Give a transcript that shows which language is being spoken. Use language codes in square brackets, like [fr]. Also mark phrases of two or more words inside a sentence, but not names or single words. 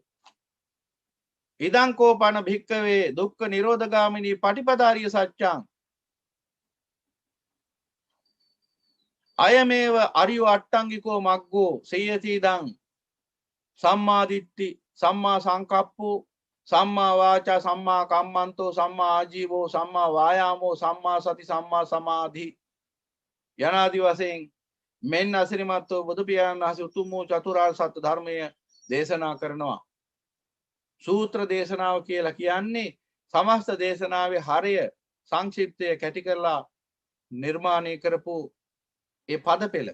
[pi] ඉදං කෝපන භික්කවේ දුක්ඛ නිරෝධගාමිනී පටිපදාරිය සත්‍යං අයමේව අරියෝ අට්ටංගිකෝ මග්ගෝ සේයති ඉදං සම්මා දිට්ඨි සම්මා සංකප්පෝ සම්මා වාචා සම්මා කම්මන්තෝ සම්මා ආජීවෝ සම්මා වායාමෝ සම්මා සති සම්මා සමාධි [si] යනාදි වශයෙන් මෙන්න අසිරිමත්ව බුදු පියාණන් වහන්සේ උතුම් වූ චතුරාර්ය සත්‍ය ධර්මය දේශනා කරනවා. සූත්‍ර දේශනාව කියලා කියන්නේ සමස්ත දේශනාවේ හරය සංක්ෂිප්තය කැටි කරලා නිර්මාණය කරපු ඒ පද පෙළ.